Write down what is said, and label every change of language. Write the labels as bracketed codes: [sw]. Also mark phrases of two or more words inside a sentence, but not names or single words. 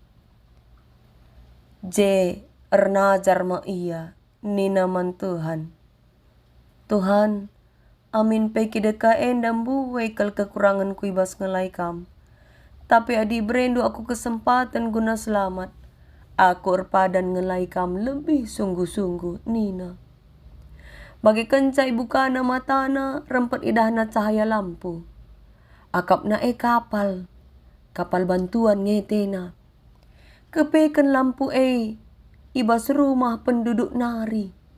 [btx] Je ernajar ma ia. Nina man Tuhan. Tuhan, amin peki deka endam buwe kal kekurangan ku ibas ngelai kam. Tapi adi berendu aku kesempatan guna selamat. Aku erpadan ngelai kam [id] lebih sungguh-sungguh [btx] Nina. Bagi kencai bukana matana rempet idahna cahaya lampu. Akapna kapal. Kapal bantuan ngetena. Kepeken lampu ibas rumah penduduk nari.